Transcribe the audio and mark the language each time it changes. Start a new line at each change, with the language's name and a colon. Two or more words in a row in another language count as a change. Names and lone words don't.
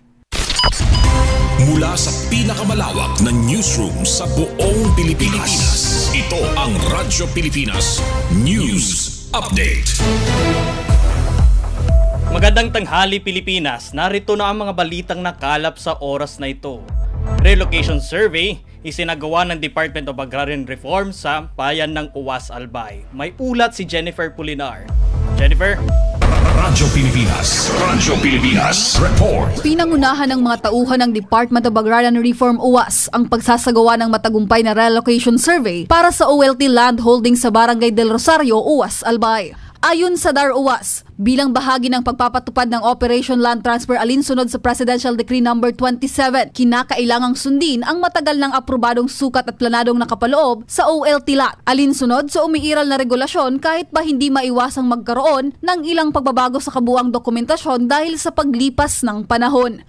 Filipino: Mula sa pinakamalawak na newsroom sa buong Pilipinas, ito ang Radyo Pilipinas News Update. Magandang tanghali Pilipinas, narito na ang mga balitang nakalap sa oras na ito.
English: Relocation survey
Filipino: isinagawa ng Department of Agrarian Reform sa bayan ng Uwas, Albay. May ulat si Jennifer Pulinar. Jennifer? Radyo Pilipinas Report. Pinangunahan ng mga tauhan ng Department of Agrarian Reform Uwas ang pagsasagawa ng matagumpay na
English: relocation survey
Filipino: para sa OLT
English: land holding
Filipino: sa Barangay del Rosario, Uwas, Albay. Ayon sa DAR Uwas, bilang bahagi ng pagpapatupad ng Operation Land Transfer alinsunod sa Presidential Decree No. 27, kinakailangang sundin ang matagal ng aprobadong sukat at planadong nakapaloob sa OLT lot. Alinsunod sa umiiral na regulasyon kahit ba hindi maiwasang magkaroon ng ilang pagbabago sa kabuuang dokumentasyon dahil sa paglipas ng panahon.